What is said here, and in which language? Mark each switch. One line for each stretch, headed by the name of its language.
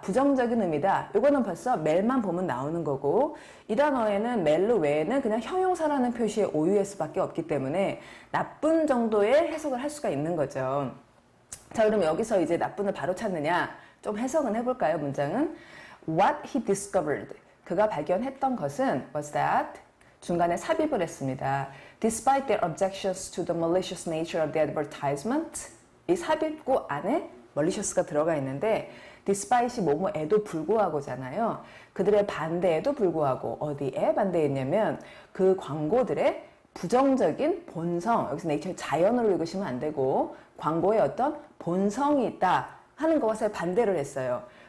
Korean: 부정적인 의미다. 요거는 벌써 멜만 보면 나오는 거고 이 단어에는 멜로 외에는 그냥 형용사라는 표시의 OUS밖에 없기 때문에 나쁜 정도의 해석을 할 수가 있는 거죠. 자, 그럼 여기서 이제 나쁜을 바로 찾느냐? 좀 해석은 해볼까요, 문장은?
English: What he discovered.
Korean: 그가 발견했던 것은
English: was that
Korean: 중간에 삽입을 했습니다.
English: Despite their objections to the malicious nature of the advertisement.
Korean: 이 삽입구 안에 malicious가 들어가 있는데 despite이 뭐뭐에도 불구하고잖아요. 그들의 반대에도 불구하고 어디에 반대했냐면 그 광고들의 부정적인 본성, 여기서 네이처 자연으로 읽으시면 안 되고 광고에 어떤 본성이 있다 하는 것에 반대를 했어요.